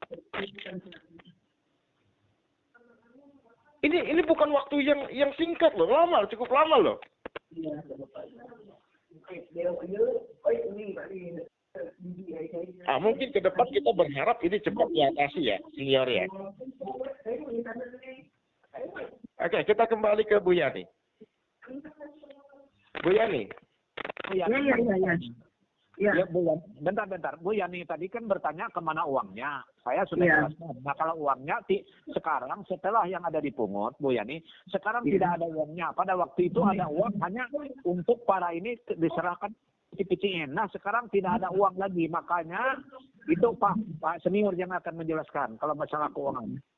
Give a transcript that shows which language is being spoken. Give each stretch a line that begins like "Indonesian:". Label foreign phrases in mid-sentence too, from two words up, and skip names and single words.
Indonesian: Ini bukan waktu yang singkat loh, cukup lama loh. Mungkin ke depan kita berharap ini cepat diatasi ya, senior ya. Oke, kita kembali ke Bu Yani. Bu Yani. Ya, Bu Yani. Bentar. Bu Yani tadi kan bertanya kemana uangnya. Saya sudah jelaskan. Nah, kalau uangnya sekarang setelah yang ada dipungut, Bu Yani, sekarang tidak ada uangnya. Pada waktu itu ada uang hanya untuk para ini diserahkan PCN. Nah, sekarang tidak ada uang lagi. Makanya itu Pak Senior yang akan menjelaskan kalau masalah keuangan.